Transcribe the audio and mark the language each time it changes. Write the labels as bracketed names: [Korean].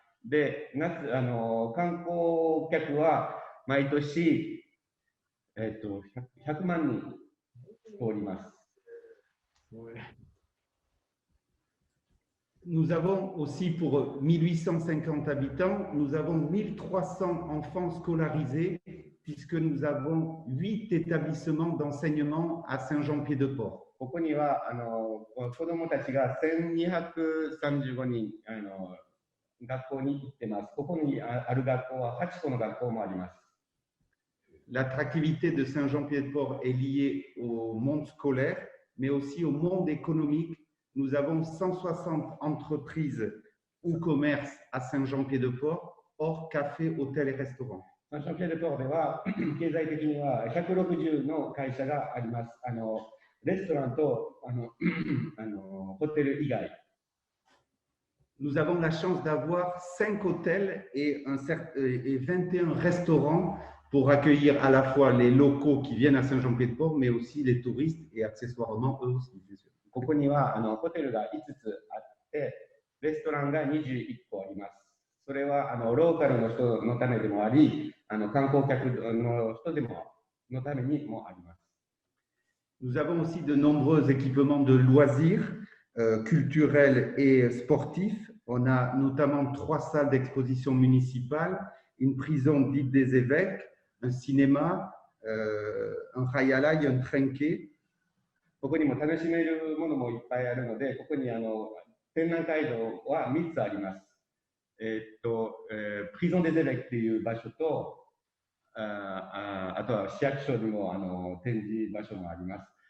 [Japanese] で、観光客は毎年、100万人おります。 [French] Nous avons aussi pour 1850 habitants, nous avons 1300 enfants scolarisés puisque nous avons 8 établissements d'enseignement à Saint-Jean-Pied-de-Port. [Japanese] ここには子どもたちが1235人学校に行ってます。ここにある学校は8個の学校もあります。 [French] L'attractivité de Saint-Jean-Pied-de-Port est liée au monde scolaire, mais aussi au monde économique. Nous avons 160 entreprises ou commerces à Saint-Jean-Pied-de-Port, hors café, hôtel et restaurant. [Japanese] Saint-Jean-Pied-de-Port では経済的には160の会社があります。レストランとホテル以外。 [French] Nous avons la chance d'avoir 5 hôtels et 21 restaurants pour accueillir à la fois les locaux qui viennent à Saint-Jean-Pied-de-Port, mais aussi les touristes et accessoirement eux aussi, bien sûr. [Japanese] ここにはホテルが5つあって、レストランが21個あります。それはローカルの人のためでもあり、観光客の人のためにもあります。 [French] Nous avons aussi de nombreux équipements de loisirs culturels et sportifs. On a notamment 3 salles d'exposition municipales, une prison dite des évêques, un cinéma, un hayalai, un trinquet. [Japanese] ここにも楽しめるものもいっぱいあるので、ここに展覧会場は3つあります。プリゾン・デ・ゼベックっていう場所と、あとは市役所にも展示場所もあります。